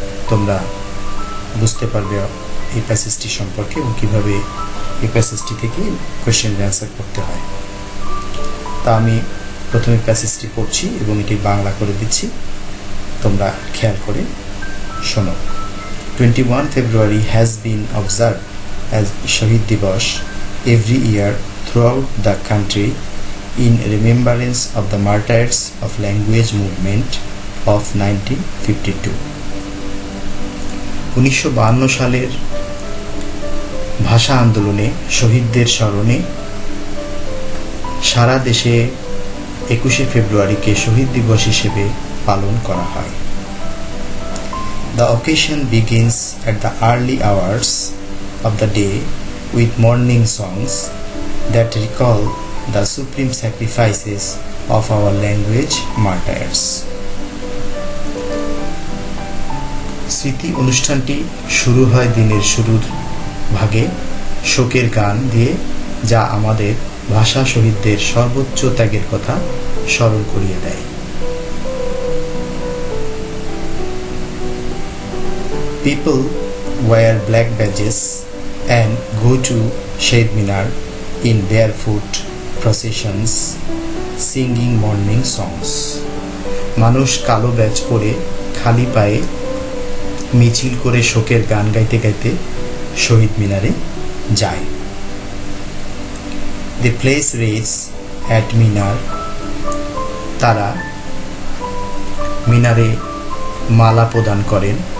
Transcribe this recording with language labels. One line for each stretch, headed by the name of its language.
Bangla: তোমরা বুঝতে পারবে এই প্যাসেজটি সম্পর্কে এবং কীভাবে এই প্যাসেজটি থেকে কোয়েশ্চেন অ্যান্সার করতে হয়। তা আমি প্রথমে প্যাসেজটি পড়ছি এবং এটি বাংলা করে দিচ্ছি, তোমরা খেয়াল করে শোনো।
English: 21 February has been observed as Shahid Divas every year throughout the country in remembrance of the martyrs of language movement of 1952.
Bangla: 1952 সালের ভাষা আন্দোলনে শহীদদের স্মরণে সারা দেশে 21শে ফেব্রুয়ারিকে শহীদ দিবস হিসেবে পালন করা হয়।
English: The occasion begins at the early hours of the day with morning songs that recall the supreme sacrifices of our language martyrs.
Bangla: স্মৃতি অনুষ্ঠানটি শুরু হয় দিনের শুরুর ভাগে শোকের গান দিয়ে, যা আমাদের ভাষা শহীদদের সর্বোচ্চ ত্যাগের কথা স্মরণ করিয়ে দেয়।
English: People wear black badges and go to Shahid Minar in barefoot processions singing morning songs.
Bangla: মানুষ কালো ব্যাজ পরে খালি পায়ে মিছিল করে শোকের গান গাইতে গাইতে শহীদ মিনারে যায়।
English: The place reads at Minar.
Bangla: তারা মিনারে মালা প্রদান করেন।